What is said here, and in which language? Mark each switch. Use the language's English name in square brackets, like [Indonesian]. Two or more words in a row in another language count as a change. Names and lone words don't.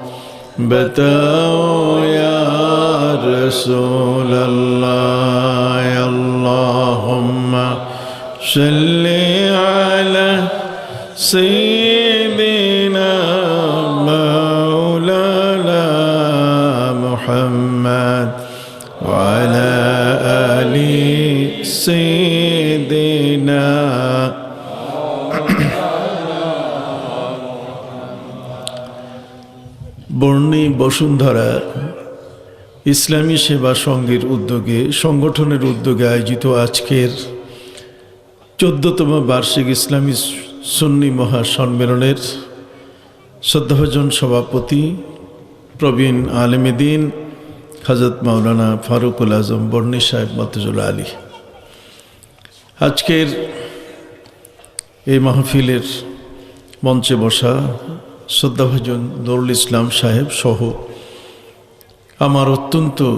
[Urdu] بتاؤ یا رسول اللہ [Arabic] اللہم صل علی سیدنا مولانا محمد وعلی آل [Bangla] سیدنا বর্ণী বসুন্ধরা ইসলামী সেবা সংঘের উদ্যোগে সংগঠনের উদ্যোগে আয়োজিত আজকের 14তম বার্ষিক ইসলামী সুন্নি মহাসম্মেলনের শ্রদ্ধাভাজন সভাপতি প্রবীণ আলেমে দ্বীন হযরত মাওলানা ফারুকুল আজম বর্ণী সাহেব মতজুল্লাহ আলী আজকের এই মাহফিলের মঞ্চে বসা শ্রদ্ধাভাজন নুরুল ইসলাম সাহেব সহ আমার অত্যন্ত